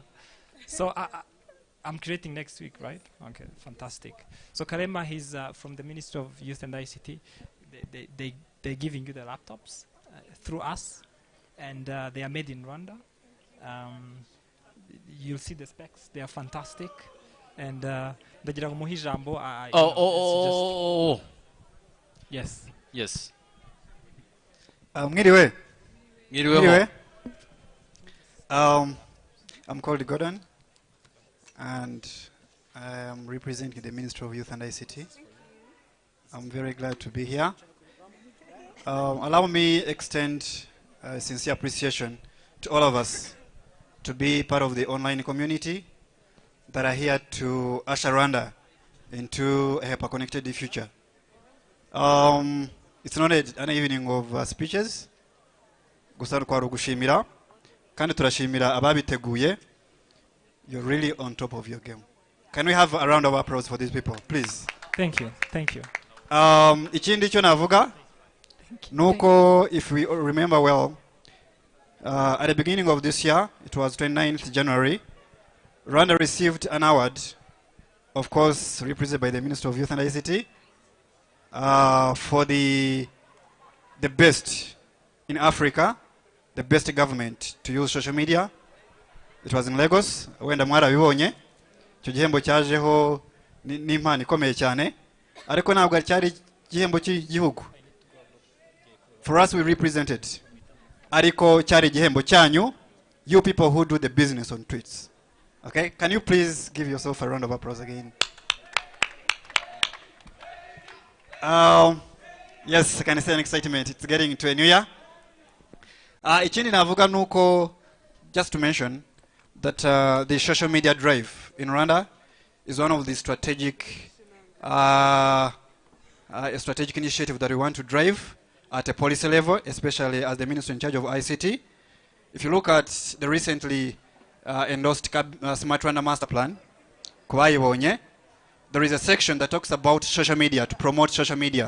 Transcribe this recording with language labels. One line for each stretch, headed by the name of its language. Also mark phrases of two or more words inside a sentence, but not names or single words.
English: So I'm creating next week, right? Okay, fantastic. So Karema, he's from the Ministry of Youth and ICT. They're giving you the laptops through us, and they are made in Rwanda. You'll see the specs; they are fantastic.
Kinyarwanda: And ndagira ngo muhe ijambo.
English: Yes.
Kinyarwanda: Mwiriwe. Mwiriwe.
English: I'm called Gordon, and I am representing the Ministry of Youth and ICT. I'm very glad to be here. Allow me extend sincere appreciation to all of us to be part of the online community that are here to usher Rwanda into a hyper-connected future. It's not an evening of speeches.
Kinyarwanda: Gusa kwa gushimira kandi turashimira ababiteguye.
English: You're really on top of your game. Can we have a round of applause for these people, please? Thank you.
Kinyarwanda: Ikindi cyo navuga nuko,
English: if we remember well, at the beginning of this year, it was 29th January, Rwanda received an award, of course, represented by the Minister of Youth and ICT, for the best in Africa, the best government to use social media. It was in Lagos.
Kinyarwanda: Wenda mwarabibonye. Icyo gihembo cyajeho n'impano ikomeye cyane, ariko ntabwo cyari igihembo cy'igihugu.
English: For us, we represented.
Kinyarwanda: Ariko cyari igihembo cyanyu,
English: you people who do the business on tweets. Okay? Can you please give yourself a round of applause again? Yes, I can say an excitement. It's getting into a new year.
Kinyarwanda: Ikindi navuga nuko,
English: just to mention that the social media drive in Rwanda is one of the strategic initiative that we want to drive at a policy level, especially as the minister in charge of ICT. If you look at the recently endorsed Smart Rwanda Master Plan, there is a section that talks about social media, to promote social media.